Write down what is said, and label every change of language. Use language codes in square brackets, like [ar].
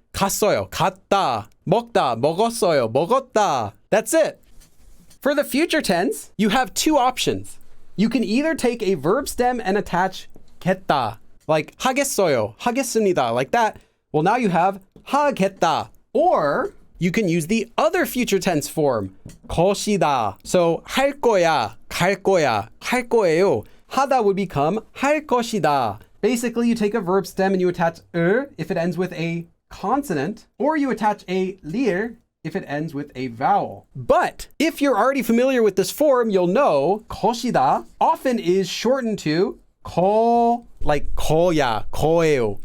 [ko] 갔어요, 갔다. 먹다, 먹었어요, 먹었다. [en] That's it. For the future tense, you have two options. You can either take a verb stem and attach 겠다, like [ko] 하겠어요, 하겠습니다, [en] like that. Well, now you have [ko] 하겠다. [en] Or you can use the other future tense form, 것이다. So [ko] 할 거야, 갈 거야, 할 거예요. 하다 [en] would become [ko] 할 것이다. [en] Basically, you take a verb stem and you attach if it ends with a consonant, or you attach a lir if it ends with a vowel. But if you're already familiar with this form, you'll know 것이다 often is shortened to 거, like [ko] 거야, 거예요.